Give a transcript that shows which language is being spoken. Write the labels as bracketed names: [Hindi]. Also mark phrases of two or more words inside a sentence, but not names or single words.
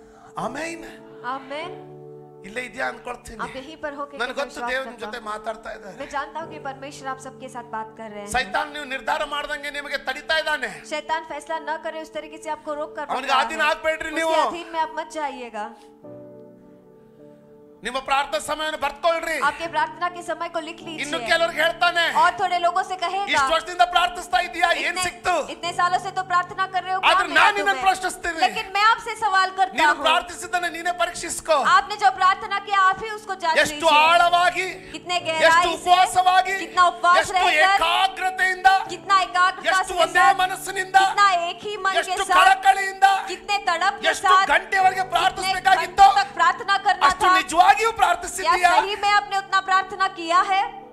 [Kannada] ಆಮೇನ್. [Hindi] आमेन। [Kannada] ಇಲ್ಲೇ ಇದೆಯಾ ಅನ್ಕೊಳ್ತೀನಿ. [Hindi] आप यहीं पर हो के [Kannada] ನನಗೆ ಗೊತ್ತು ದೇವರು ನಿಮ್ಮ ಜೊತೆ ಮಾತಾಡ್ತಾ ಇದ್ದಾರೆ. [Hindi] मैं जानता हूँ कि परमेश्वर आप सबके साथ बात कर रहे हैं। [Kannada] ಸೈತಾನ್ ನೀವು ನಿರ್ಧಾರ ಮಾಡ್ದಂಗೆ ನಿಮಗೆ ತಡಿತಾ ಇದ್ದಾನೆ. [Hindi] शैतान फैसला न करे उस तरीके से आपको रोक कर [Kannada] ಅವನಿಗೆ ಅಧೀನ ಆಗಬೇಡ್ರಿ ನೀವು. [Hindi] उसके अधीन में आप मत जाइएगा। [Kannada] ನಿಮ್ಮ ಪ್ರಾರ್ಥನಾ ಸಮಯವನ್ನು ಬರ್ಕೊಳ್ಳ್ರಿ. [Hindi] आपके प्रार्थना के समय को लिख लीजिए। [Kannada] ಇನ್ನು ಕೆಲವರಿಗೆ ಹೇಳ್ತಾನೆ, [Hindi] और थोड़े लोगों से कहेगा, [Kannada] ಇಷ್ಟು ವರ್ಷದಿಂದ ಪ್ರಾರ್ಥಿಸ್ತಾ ಇದೀಯಾ, ಏನ್ ಸಿಕ್ತು? [Hindi] इतने सालों से तो प्रार्थना कर रहे हो, [Kannada] ಆದ್ರೆ ನಾನು ನಿನ್ನನ್ನು ಪ್ರಶ್ನಿಸ್ತೀನಿ. [Hindi] लेकिन मैं आपसे सवाल करता [Kannada] ನೀನು [Hindi] हूँ, [Kannada] ಪ್ರಾರ್ಥಿಸಿದ್ದನ್ನ ನೀನೇ ಪರೀಕ್ಷಿಸ್ಕೋ. [Hindi] आपने जो प्रार्थना किया आप ही उसको जांच लीजिए। [Kannada] ಎಷ್ಟು ಆಳವಾಗಿ, [Hindi] कितने [Kannada] ಎಷ್ಟು [Hindi] गहराई से, [Kannada] ಉಪವಾಸವಾಗಿ, [Hindi] कितना उपवास [Kannada] ಎಷ್ಟು [Hindi] रहकर, [Kannada] ಏಕಾಗ್ರತೆಯಿಂದ, [Hindi] कितना एकाग्रता [Kannada] ಎಷ್ಟು [Hindi] के [Kannada] ಒಂದೇ [Hindi] साथ, [Kannada] ಮನಸ್ಸಿನಿಂದ, [Hindi] कितना एक ही मन के [Kannada] ಎಷ್ಟು [Hindi] साथ, [Kannada] ಕಳಕಳಿಯಿಂದ, [Hindi] कितने तड़प के [Kannada] ಎಷ್ಟು [Hindi] साथ, [Kannada] ಗಂಟೆವರೆಗೆ [Hindi] कितने [Kannada] ಪ್ರಾರ್ಥಿಸಬೇಕಾಗಿತ್ತು, [Hindi] घंटों तक प्रार्थना करना [Kannada] ಅಷ್ಟು [Hindi] था। [Kannada] ನಿಜವಾಗಿಯೂ [Hindi] क्या [Kannada] ಪ್ರಾರ್ಥಿಸಿದ್ದೀಯಾ? [Hindi] सही में आपने उतना प्रार्थना किया है?